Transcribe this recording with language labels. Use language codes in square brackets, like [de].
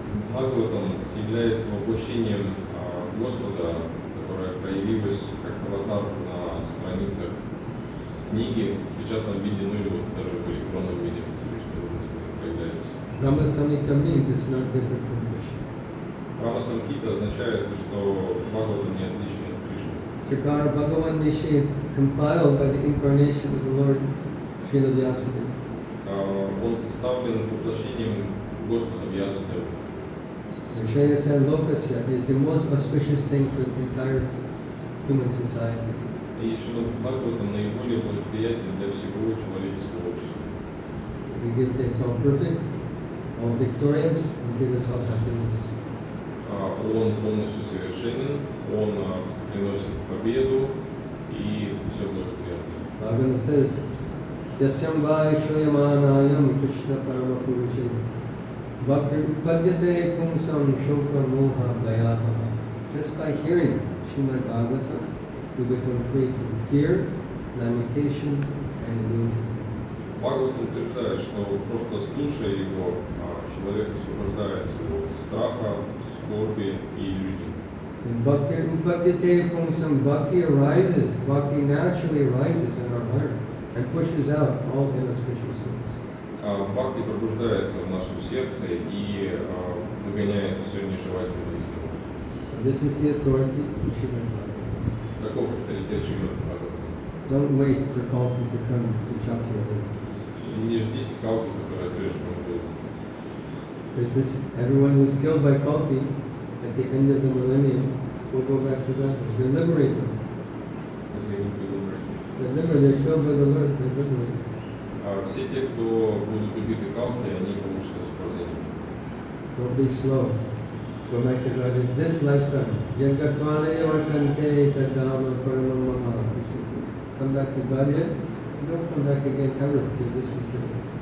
[ru] Бхагаватам является воплощением Господа, которое проявилось как аватар на страницах книги в печатном виде, ну или вот даже в электронном виде, что проявляется. [en] Brahma Samhita means it's not different from Krishna. [ru] Рама Самхита означает, что Бхагаватам не отличен от Кришны. [en] Chakara Bhagavan Nishi is compiled by the incarnation of the Lord Srila Vyasadeva. [ru] Он составлен воплощением Господа Вьясадева. [en] Vishaya Lokasya is the most auspicious thing for the entire human society. [ru] И Шримад Бхагаватам наиболее благоприятен для всего человеческого общества. [en] It's all perfect, all victorious, and gives us all happiness. [ru] Он полностью совершенен, он приносит победу и все благоприятно. [en] Bhagavatam says, [sa] Yasyam vai shriyamanayam Krishna parama purushe bhaktir upadyate pumsam shoka moha dayatava. [en] Just by hearing Srimad Bhagavatam, we become free from fear, lamentation, and illusion. [ru] Бхагаватам утверждает, что просто слушая его, человек освобождается от страха, скорби и иллюзий. [sa] Bhakti upadyate pumsam, [en] bhakti arises, bhakti naturally arises in our heart and pushes out all inauspicious things. [ru] Бхакти пробуждается в нашем сердце и выгоняет все нежелательное из него. [en] So this is the authority of Srimad Bhagavatam. [ru] Таков авторитет Шримад Бхагаватам. [en] Don't wait for Kalki to come to chop your head. [ru] Не ждите Калки, которая отрежет вам голову. [en] Because everyone who's killed by Kalki at the end of the millennium will go back to God. They're liberated. [ru] Если не придумаете. [en] They're killed by the Lord. They're liberated. [ru] Все те, кто будут убиты Калки, они получат освобождение. [en] Don't be slow. Go back to God in this lifetime. [sa] Yagatvana yavartante tadama paramamama. [en] Krishna says, come back to God yet? Don't come back again ever to this material.